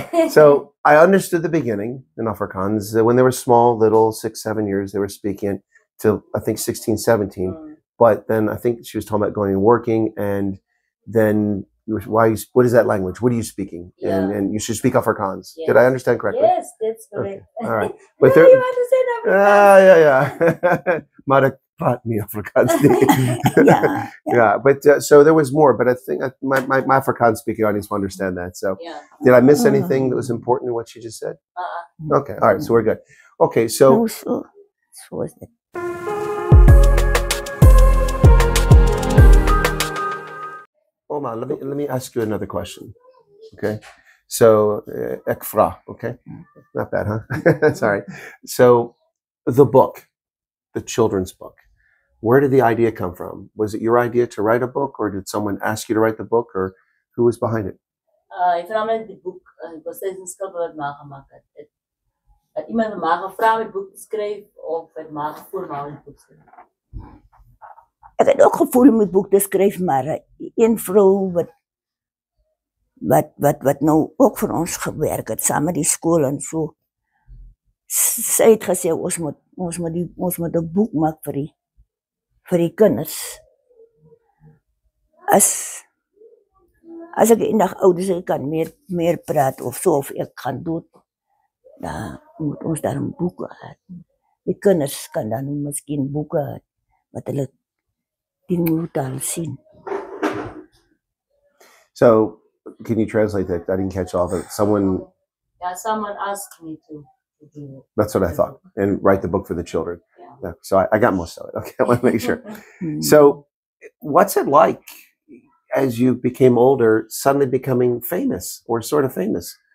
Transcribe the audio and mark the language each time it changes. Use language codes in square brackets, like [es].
[en] So I understood the beginning in Afrikaans. When they were small, little, 6, 7 years, they were speaking till I think 16, 17. But then I think she was talking about going and working, and then what is that language? What are you speaking? Yeah. And you should speak Afrikaans. Yes. Did I understand correctly? Yes, that's correct. Okay. All right. But No, you understand Afrikaans. yeah. [af] Maar ek praat nie Afrikaans nie. [en] Yeah. Yeah, but so there was more, but I think my Afrikaans speaking audience will understand that. So Yeah. did I miss anything that was important in what she just said? Okay, all right, so we're good. Okay, so [af] Nou so is dit. [en] Oma, let me ask you another question. Okay, so ek vra, okay, not bad, huh? Sorry. So the book, the children's book, where did the idea come from? Was it your idea to write a book, or did someone ask you to write the book, or who was behind it? [af] Ik vra my die boek, het was steeds 'n skilper wat ma gemaak het. Het iemand van ma gevra om die boek te skryf of het ma gevoel maar om die boek te skryf? Ek het ook gevoel om die boek te skryf, maar een vrou wat nou ook vir ons gewerk het, saam met die skool en so, sy het gesê, ons moet 'n boek maak vir die kinders. As ek eendag oud is, ek kan meer praat of so, of ek gaan dood, dan moet ons daar 'n boek hê. Die kinders kan dan miskien boeke hê, wat hulle die nuwe taal sien. [en] So can you translate that? I didn't catch all of it. Someone, Yeah, someone asked me to do it. that's what I thought, and write the book for the children. Yeah, so I got most of it. Okay, I want to make sure. So what's it like as you became older, suddenly becoming famous or sort of famous?